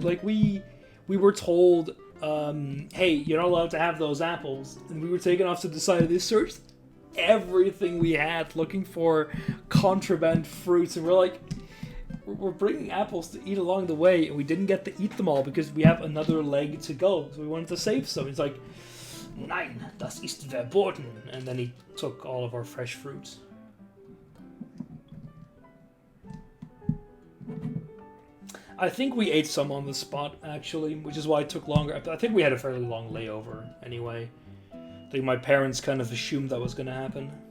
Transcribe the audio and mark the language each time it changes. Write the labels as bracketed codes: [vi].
[en] Like, we were told, hey, you're not allowed to have those apples. And we were taken off to the side. They searched everything we had looking for contraband fruits. And we're like, we're bringing apples to eat along the way. And we didn't get to eat them all because we have another leg to go. So we wanted to save some. It's like, [de] nein, das ist verboten. [en] And then he took all of our fresh fruits. I think we ate some on the spot, actually, which is why it took longer. I think we had a fairly long layover, anyway. I think my parents kind of assumed that was going to happen.